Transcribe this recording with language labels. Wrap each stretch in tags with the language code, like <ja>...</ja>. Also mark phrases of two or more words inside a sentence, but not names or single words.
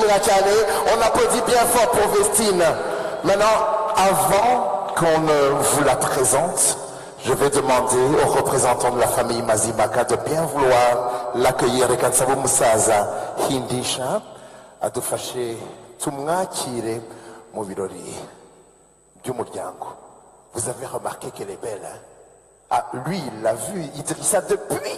<fr>On applaudit bien fort pour Vestine. Maintenant, avant qu'on vous la présente, je vais demander aux représentants de la famille Mazimhaka de bien vouloir l'accueillir avec un</fr> <rw>Sabo Musaza Hindisha adufashe tumwakire mu birori by'umuryango.</rw> <fr>Vous avez remarqué qu'elle est belle, hein? Ah, lui, il l'a vu, Idrissa, depuis.</fr>